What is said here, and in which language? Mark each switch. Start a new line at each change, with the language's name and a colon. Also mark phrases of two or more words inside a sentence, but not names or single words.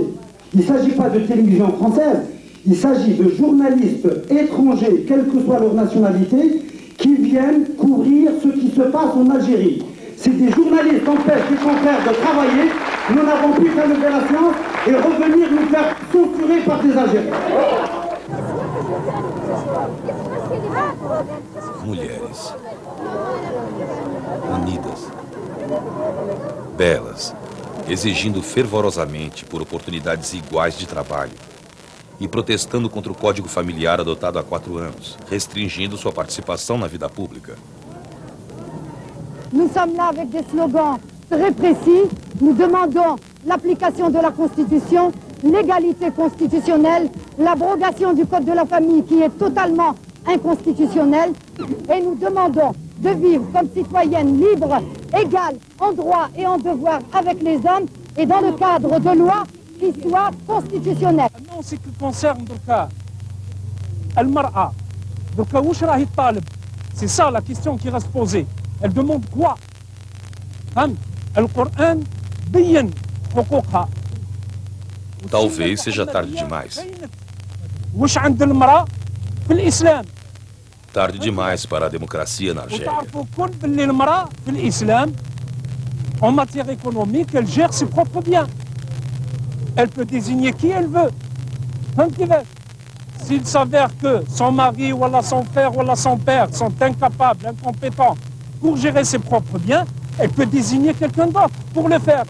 French: Il ne s'agit pas de télévision française, il s'agit de journalistes étrangers, quelle que soit leur nationalité, qui viennent couvrir ce qui se passe en Algérie. Si des journalistes empêchent des confrères de travailler, nous n'avons plus qu'à lever la séance et revenir nous faire censurer par des Algériens.
Portuguese: Mulheres unidas, belas, exigindo fervorosamente por oportunidades iguais de trabalho e protestando contra o Código Familiar adotado há 4 anos, restringindo sua participação na vida pública.
French: Nous sommes là avec des slogans très précis. Nous demandons l'application de la Constitution, l'égalité constitutionnelle, l'abrogation du Code de la famille qui est totalement inconstitutionnel. Et nous demandons de vivre comme citoyennes libres, égales en droit et en devoir avec les hommes et dans le cadre de lois qui soient constitutionnelles. Non, c'est que concerne Durka, Al-Mar'a, Durka, où est Talib? C'est ça la question qui reste posée. Elle demande quoi?
Arabic: Al-Qur'an بين حقوقها.
Portuguese: Talvez seja tarde demais.
Arabic: وش عند المرأة في الإسلام؟
Portuguese: Tarde demais para a democracia na Argélia.
Arabic: وتعرفوا كل باللي المرأة في الإسلام
French: en matière économique elle gère ses propres biens. Elle peut désigner qui elle veut. S'il s'avère que son mari ou son frère ou son père sont incapables, incompétents pour gérer ses propres biens, elle peut désigner quelqu'un d'autre pour le faire.